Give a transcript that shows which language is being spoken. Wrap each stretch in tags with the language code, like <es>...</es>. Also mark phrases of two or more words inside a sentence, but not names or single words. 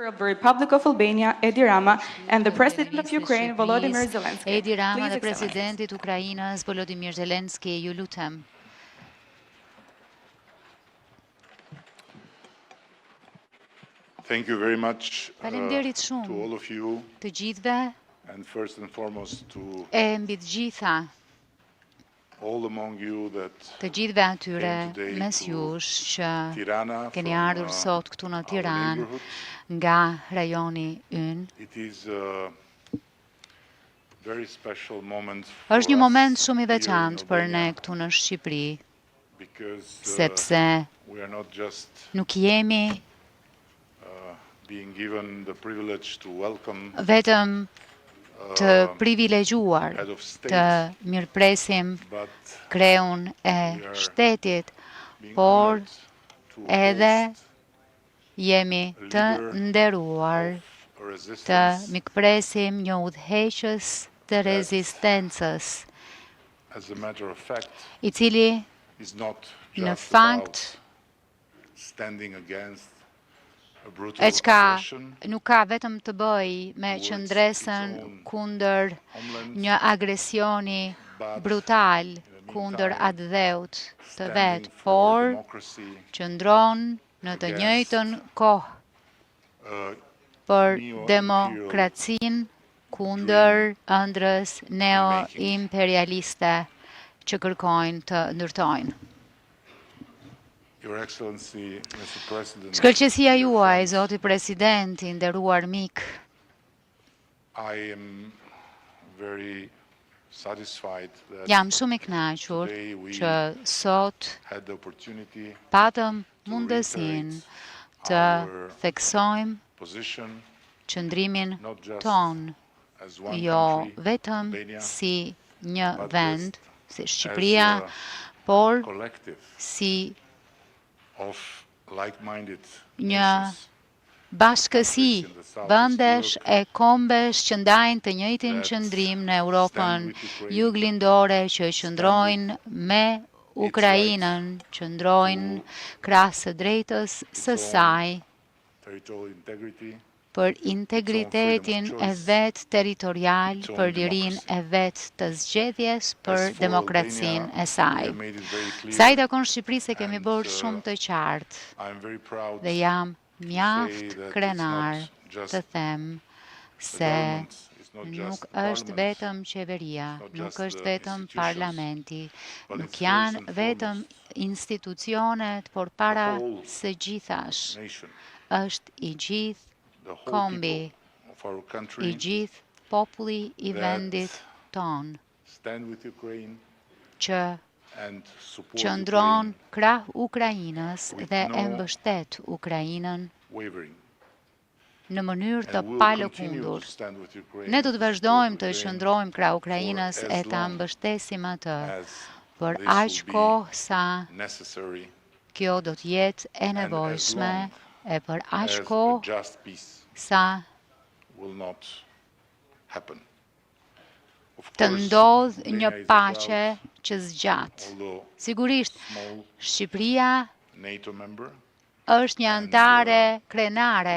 <en>of the Republic of Albania, Edi Rama, and the President of Ukraine, Volodymyr Zelensky. Edi Rama Please,</en> <sq>dhe</sq> <en>Excellencies.</en> <sq>Presidentit Ukrainas, Volodymyr Zelensky, ju lutem.</sq> <en>Thank you very much</en> <sq>Faleminderit</sq> <en>to</en> <sq>shumë</sq> <en>all of you,</en> <sq>të gjithëve</sq> <en>and first and foremost to</en> <sq>e mbi të gjitha</sq> <en>all among you that</en> <sq>të gjithëve atyre</sq> <en>came today</en> <sq>mes</sq> <en>to</en> <sq>jush që Tirana keni</sq> <en>from,</en> <sq>ardhur sot këtu në</sq> <en>our</en> <sq>Tiranë</sq> <en>neighborhood.</en> <sq>nga rajoni ynë.</sq> <en>It is a very special moment</en> <sq>Është një</sq> <en>for</en> <sq>moment</sq> <en>us</en> <sq>shumë i</sq> <en>here in</en> <sq>veçantë për ne Albania këtu në Shqipëri,</sq> <en>because</en> <sq>sepse</sq> <en>we are not just</en> <sq>nuk jemi</sq> <en>being given the privilege to welcome</en> <sq>vetëm të privilegjuar</sq> <en>head of</en> <sq>të</sq> <en>state,</en> <sq>mirëpresim</sq> <en>but</en> <sq>kreun e</sq> <en>we are</en> <sq>shtetit,</sq> <en>being</en> <sq>por</sq> <en>honored to</en> <sq>edhe</sq> <en>host</en> <sq>jemi të nderuar</sq> <en>a</en> <sq>të</sq> <en>resistance</en> <sq>mikpresim një udhëheqës të rezistencës,</sq> <en>as a matter of fact</en> <sq>i cili</sq> <en>is not</en> <sq>në</sq> <en>just</en> <sq>fakt</sq> <en>about standing against a brutal</en> <sq>e çka</sq> <en>aggression</en> <sq>nuk ka vetëm të bëj me</sq> <en>towards</en> <sq>qëndresën</sq> <en>its own</en> <sq>kundër</sq> <en>homeland,</en> <sq>një agresioni</sq> <en>but</en> <sq>brutal</sq> <en>in the</en> <sq>kundër</sq> <en>meantime,</en> <sq>atë dheut të</sq> <en>standing</en> <sq>vet,</sq> <en>for</en> <sq>por</sq> <en>democracy,</en> <sq>qëndron në të</sq> <en>against</en> <sq>njëjtën kohë uh, për</sq> <en>neo-imperial</en> <sq>demokracinë kundër ëndrës neo-imperialiste që kërkojnë të ndërtojnë.</sq> <en>Your Excellency, Mr. President,</en> <sq>Shkëlqësia</sq> <en>dear</en> <sq>juaj,</sq> <en>friends,</en> <sq>Zoti Presidenti, nderuar mik,</sq> <en>I am very satisfied that</en> <sq>jam shumë i kënaqur</sq> <en>today we</en> <sq>që sot</sq> <en>had the opportunity</en> <sq>patëm</sq> <en>to</en> <sq>mundësinë</sq> <en>reiterate</en> <sq>të</sq> <en>our</en> <sq>theksojmë</sq> <en>position</en> <sq>qëndrimin</sq> <en>not just</en> <sq>ton,</sq> <en>as one</en> <sq>jo</sq> <en>country,</en> <sq>vetëm Albania, si një</sq> <en>but</en> <sq>vend,</sq> <en>just</en> <sq>si</sq> <en>as</en> <sq>Shqipëria,</sq> <en>a</en> <sq>por</sq> <en>collective</en> <sq>si</sq> <en>of like-minded</en> <sq>një</sq> <en>nations</en> <sq>bashkësi</sq> <en>in the Southeast</en> <sq>vendesh Europe e kombesh që ndajnë të njëjtin</sq> <en>that</en> <sq>qëndrim në Europën</sq> <en>stand with Ukraine,</en> <sq>Juglindore, që qëndrojnë me Ukrainën, qëndrojnë krahas së drejtës së</sq> <en>its own</en> <sq>saj</sq> <en>territorial integrity,</en> <sq>për integritetin e vet territorial,</sq> <en>its own</en> <sq>për lirinë</sq> <en>democracy.</en> <sq>e vet të zgjedhjes,</sq> <en>As</en> <sq>për</sq> <en>for</en> <sq>demokracinë Albania, e saj.</sq> <en>we have made it very clear,</en> <sq>Sa i takon Shqipërisë e kemi</sq> <en>and,</en> <sq>bërë shumë të qartë</sq> <en>I am very proud</en> <sq>dhe jam</sq> <en>say</en> <sq>mjaft</sq> <en>that it's</en> <sq>krenar</sq> <en>not just</en> <sq>të them</sq> <en>the</en> <sq>se</sq> <en>government, it's not just</en> <sq>nuk</sq> <en>the</en> <sq>është</sq> <en>parliament,</en> <sq>vetëm qeveria,</sq> <en>it's not</en> <sq>nuk</sq> <en>just</en> <sq>është</sq> <en>the</en> <sq>vetëm</sq> <en>institutions,</en> <sq>parlamenti,</sq> <en>but</en> <sq>nuk</sq> <en>it's first</en> <sq>janë</sq> <en>and</en> <sq>vetëm</sq> <en>foremost</en> <sq>institucionet, por para</sq> <en>whole</en> <sq>së gjithash,</sq> <en>nation,</en> <sq>është i gjithë</sq> <en>the whole</en> <sq>kombi,</sq> <en>people of our</en> <sq>i</sq> <en>country</en> <sq>gjithë populli i</sq> <en>that</en> <sq>vendit ton,</sq> <en>stand with Ukraine</en> <sq>që</sq> <en>and support</en> <sq>qëndron Ukraine krah Ukrainës</sq> <en>with</en> <sq>dhe e</sq> <en>no</en> <sq>mbështet Ukrainën</sq> <en>wavering.</en> <sq>në mënyrë të</sq> <en>And we'll continue</en> <sq>palëkundur.</sq> <en>to stand with Ukraine</en> <sq>Ne do të</sq> <en>and</en> <sq>vazhdojmë</sq> <en>support</en> <sq>të Ukraine qëndrojmë krah</sq> <en>for</en> <sq>Ukrainës</sq> <en>as</en> <sq>e ta</sq> <en>long</en> <sq>mbështesim atë</sq> <en>as</en> <sq>për</sq> <en>this</en> <sq>aq</sq> <en>will be</en> <sq>kohë sa</sq> <en>necessary</en> <sq>kjo do të jetë e</sq> <en>and as</en> <sq>nevojshme</sq> <en>long</en> <sq>e për aq</sq> <en>as a</en> <sq>kohë</sq> <en>just peace</en> <sq>sa</sq> <en>will not happen. Of</en> <sq>të</sq> <en>course,</en> <sq>ndodh Albania një</sq> <en>is a</en> <sq>paqe</sq> <en>proud,</en> <sq>që zgjat.</sq> <en>although</en> <sq>Sigurisht,</sq> <en>small</en> <sq>Shqipëria</sq> <en>NATO member,</en> <sq>është një</sq> <en>And,</en> <sq>antare krenare</sq>